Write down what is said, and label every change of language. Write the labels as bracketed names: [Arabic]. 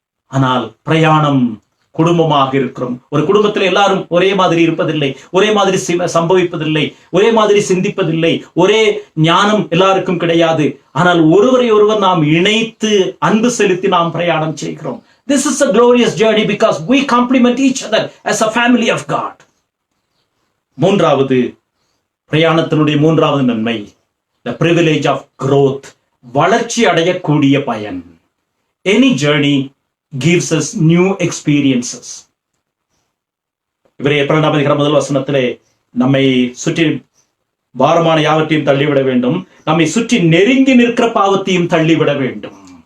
[Tamil] ஆனால் பிரயாணம் குடும்பமாக இருக்கிறோம். ஒரு குடும்பத்தில் எல்லாரும் ஒரே மாதிரி இருப்பதில்லை, ஒரே மாதிரி சம்பவிப்பதில்லை, ஒரே மாதிரி சிந்திப்பதில்லை, ஒரே ஞானம் எல்லாருக்கும் கிடையாது. ஆனால் ஒருவரை ஒருவர் நாம் இணைத்து அன்பு செலுத்தி நாம் பிரயாணம் செய்கிறோம். [English] This is a glorious journey because we complement each other as a family of God. [Tamil] மூன்றாவது பிரயாணத்தினுடைய மூன்றாவது நன்மை, [English] the privilege of growth, [Tamil] வளர்ச்சி அடையக்கூடிய பயன். [English] Any journey gives us new experiences. [Tamil] இவரே 12 முதல் வசனத்திலே நம்மை சுற்றி பாரமான யாவற்றையும் தள்ளிவிட வேண்டும், நம்மை சுற்றி நெருங்கி நிற்கிற பாவத்தையும் தள்ளிவிட வேண்டும்.